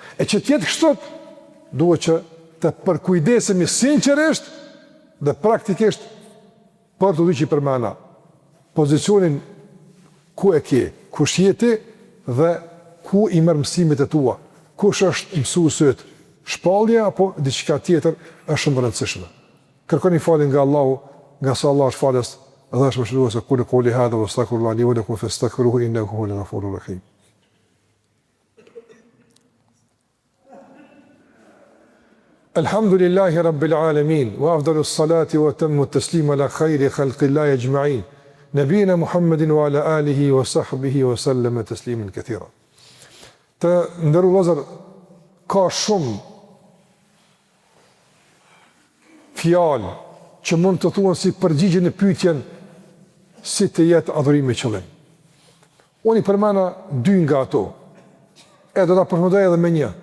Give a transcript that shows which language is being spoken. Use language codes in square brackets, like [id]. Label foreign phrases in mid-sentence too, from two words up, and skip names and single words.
[sq] E që të jetë kështu, duhet që të përkujdesemi sinqerisht dhe praktikisht për të që përmena pozicionin ku e ke, kush je ti dhe ku i merr mësimet e tua, kush është mësuesi yt, shpallja apo diçka tjetër është shumë e rëndësishme. Kërkoni falje nga Allahu, nga sa Allah është falës dhe është mëshirues. [ar] أقول قولي هذا وأستغفر الله لي ولكم فاستغفروه إنه هو الغفور الرحيم. الحمد لله رب العالمين وأفضل الصلاة وأتم التسليم على خير خلق الله أجمعين. نبينا محمد وعلى آله وصحبه وسلم تسليما كثيرا. [sq] Të ndërru vëllezër, ka shumë fjalë që mund të thuan si përgjigje në pyetjen si të jetë adhurimi qëllim. Unë i përmena 2 nga ato, e do ta përfundoj edhe me një.